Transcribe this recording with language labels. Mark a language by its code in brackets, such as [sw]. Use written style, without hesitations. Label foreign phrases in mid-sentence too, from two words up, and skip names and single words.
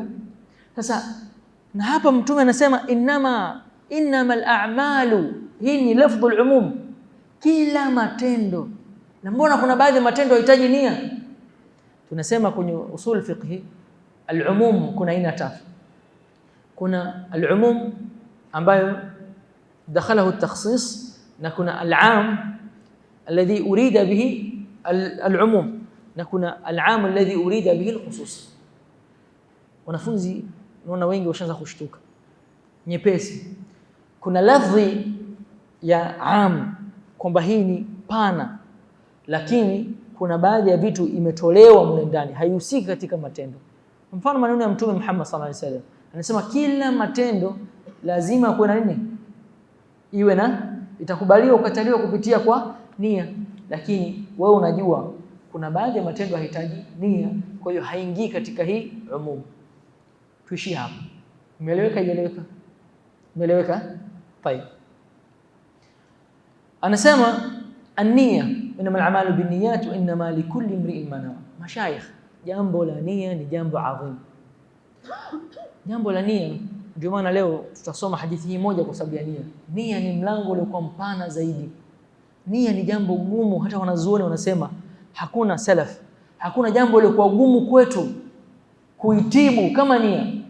[sw] Sasa na hapa Mtume anasema [ar] إنما الأعمال, [sw] hii ni [ar] لفظ العموم, [sw] kila matendo. Na mbona kuna baadhi ya matendo yanahitaji nia? Tunasema kwenye [ar] أصول الفقه العموم [sw] kuna aina tatu. [ar] Kuna al-umum ambayo دخله التخصيص, [sw] na kuna [ar] العام الذي أريد به العموم, [sw] na kuna [ar] العام الذي أريد به الخصوص. [sw] Wanafunzi naona wengi washaanza kushtuka nyepesi. kuna lafzi ya am kwamba hii ni pana, lakini kuna baadhi ya vitu imetolewa mle ndani, haihusiki katika matendo. Mfano maneno ya Mtume Muhammad [ar] صلى الله عليه وسلم [sw] anasema kila matendo lazima kuwe na nini, iwe na, itakubaliwa ukataliwa kupitia kwa nia, lakini wewe unajua kuna baadhi ya matendo yanahitaji nia, kwa hiyo haingii katika hii umum. Tuishi hapo. Umeeleweka? Imeeleweka? Umeeleweka? Tayeb. [ar] Anasema النية إنما الأعمال بالنيات وإنما لكل امرئ ما نوى. [sw] Mashayikh, jambo la nia ni jambo adhim. Jambo la nia, ndio maana leo tutasoma hadithi hii moja kwa sababu ya nia. Nia ni mlango uliokuwa mpana zaidi. Nia ni jambo gumu, hata wanazuoni wanasema hakuna salaf, hakuna jambo lilikuwa gumu kwetu kuitibu kama nia.